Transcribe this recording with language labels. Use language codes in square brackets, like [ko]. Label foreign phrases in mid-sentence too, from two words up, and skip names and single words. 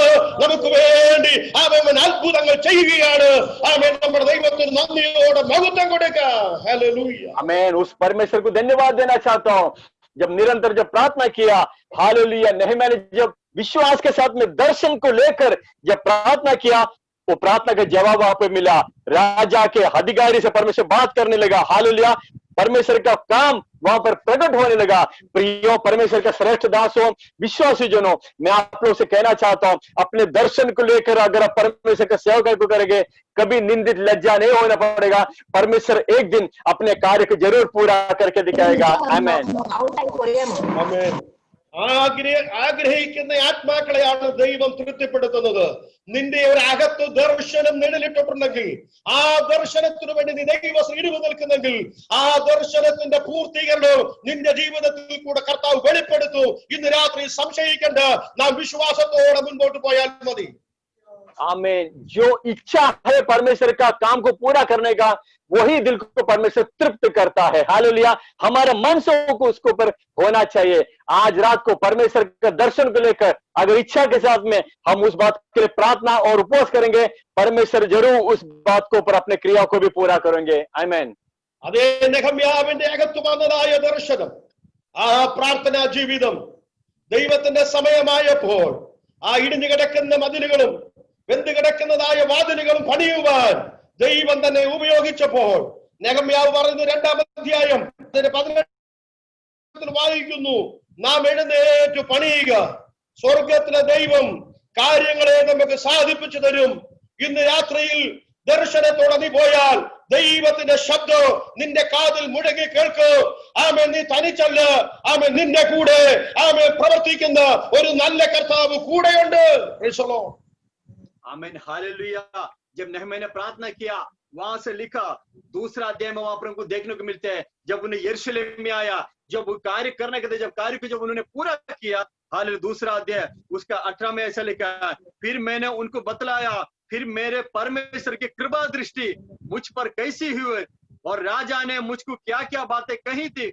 [ml] നമുക്ക് വേണ്ടി ആമേൻ അത്ഭുതങ്ങൾ ചെയ്യുകയാണ്. ആമേൻ നമ്മുടെ ദൈവത്തിന് നന്ദിയോടെ മഹത്വം കൊടുക്കാം. ഹല്ലേലൂയ [hi] आमीन। उस परमेश्वर को धन्यवाद देना चाहता हूं। जब निरंतर जब प्रार्थना किया, हालेलुया, नेहम्याह ने जब विश्वास के साथ में दर्शन को लेकर जब प्रार्थना किया, वो प्रार्थना का जवाब वहां पे मिला। राजा के अधिकारी से परमेश्वर बात करने लगा। हालेलुया, परमेश्वर का काम वहां पर प्रकट होने लगा। प्रियो, परमेश्वर का श्रेष्ठ दासों, विश्वासी जनों, मैं आप लोगों से कहना चाहता हूं, अपने दर्शन को लेकर अगर आप परमेश्वर का सेवा को करेंगे, कभी निंदित लज्जा नहीं होना पड़ेगा। परमेश्वर एक दिन अपने कार्य को जरूर पूरा करके दिखाएगा। आमीन [ml] ആമേൻ। ആഗ്രഹിക്കുന്ന ആത്മാക്കളെയാണ് ദൈവം തൃപ്തിപ്പെടുത്തുന്നത്. നിന്റെ ഒരു അകത്ത് ദർശനം നിഴലിട്ടിട്ടുണ്ടെങ്കിൽ, ആ ദർശനത്തിനു വേണ്ടി നീ ദൈവം ഇടിവ് നിൽക്കുന്നെങ്കിൽ, ആ ദർശനത്തിന്റെ പൂർത്തീകരണം നിന്റെ ജീവിതത്തിൽ കൂടെ കർത്താവ് വെളിപ്പെടുത്തു. ഇന്ന് രാത്രി സംശയിക്കേണ്ട, നാം വിശ്വാസത്തോടെ മുൻപോട്ട് പോയാൽ മതി. [hi] आमीन। जो इच्छा है परमेश्वर का काम को पूरा करने का, वही दिल को परमेश्वर तृप्त करता है। हालेलुया, हमारे मनसों को उसके ऊपर होना चाहिए। आज रात को परमेश्वर का दर्शन को लेकर अगर इच्छा के साथ में हम उस बात के लिए प्रार्थना और उपवास करेंगे, परमेश्वर जरूर उस बात को ऊपर अपने क्रिया को भी पूरा करेंगे। आमीन। [ml] അതേ നെഹമ്യാവിന്റെ അകത്ത് വന്നതായ ദർശനം, ആ പ്രാർത്ഥനാ ജീവിതം ദൈവത്തിന്റെ സമയമായപ്പോൾ ആ ഇടിഞ്ഞു കിടക്കുന്ന മതിലുകളും വെന്ത് കിടക്കുന്നതായ വാതിലുകളും പണിയുവാൻ ദൈവം തന്നെ ഉപയോഗിച്ചപ്പോൾ നെഹമ്യാവ് പറയുന്ന 2-ാം അധ്യായം 18 വായിക്കുന്നു, നാം എഴുന്നേറ്റ് പണിയുക, സ്വർഗത്തിലെ ദൈവം കാര്യങ്ങളെ നമുക്ക് സാധിപ്പിച്ചു തരും. ഇന്ന് രാത്രിയിൽ ദർശനത്തോടെ നീ പോയാൽ ദൈവത്തിന്റെ ശബ്ദം നിന്റെ കാതിൽ മുഴങ്ങി കേൾക്കൂ. ആമേൻ, നീ തനിച്ചല്ല, ആമേൻ, നിന്റെ കൂടെ ആമേൻ പ്രവർത്തിക്കുന്ന ഒരു നല്ല കർത്താവ് കൂടെയുണ്ട്. [en] Praise the Lord. [hi] आमीन हालेलुया। जब नेहम्याह ने प्रार्थना किया, वहां से लिखा 2 अध्याय में वहां पर उनको देखने को मिलते हैं, जब उन्हें यरूशलेम में आया, जब वो कार्य करने के थे, जब कार्य को जब उन्होंने पूरा किया, हालेलुया, 2 अध्याय उसका 18 में ऐसा लिखा है, फिर मैंने उनको बतलाया, फिर मेरे परमेश्वर की कृपा दृष्टि मुझ पर कैसी हुई और राजा ने मुझको क्या क्या बातें कही थी।